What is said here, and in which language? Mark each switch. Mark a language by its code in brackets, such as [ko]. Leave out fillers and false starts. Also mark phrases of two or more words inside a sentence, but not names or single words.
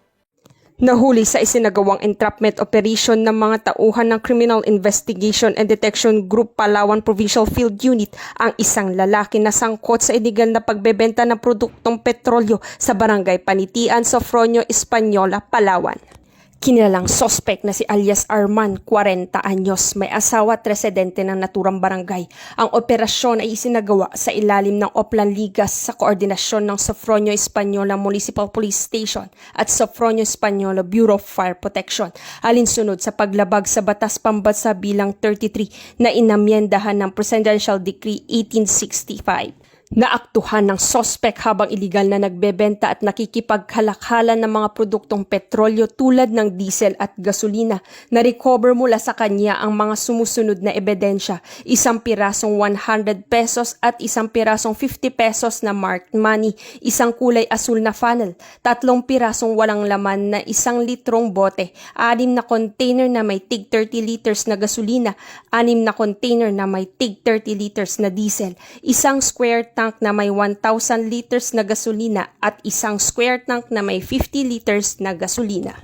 [tl] Nahuli sa isinagawang [en] entrapment operation [tl] ng mga tauhan ng Criminal Investigation and Detection Group Palawan Provincial Field Unit ang isang lalaki na sangkot sa iligal na pagbebenta ng produktong petrolyo sa Barangay Panitian, Sofronio Española, Palawan. Kinilalang sospek na si alias Arman, 40 anyos, may asawa at residente ng naturang barangay. Ang operasyon ay isinagawa sa ilalim ng Oplan Ligas sa koordinasyon ng Sofronio Española Municipal Police Station at Sofronio Española Bureau of Fire Protection, alinsunod sa paglabag sa Batas Pambansa bilang 33 na inamyendahan ng Presidential Decree 1865. Naaktuhan ng sospek habang iligal na nagbebenta at nakikipagkalakhalan ng mga produktong petrolyo tulad ng diesel at gasolina. Na-recover mula sa kanya ang mga sumusunod na ebidensya, 1 pirasong 100 pesos at 1 pirasong 50 pesos na [en] marked money, [tl] 1 kulay asul na funnel, 3 pirasong walang laman na 1 litrong bote, 6 na container na may tig 30 liters na gasolina, 6 na container na may tig 30 liters na diesel, 1 [en] square tank [tl] na may 1,000 liters na gasolina at 1 [en] square tank [tl] na may 50 liters na gasolina.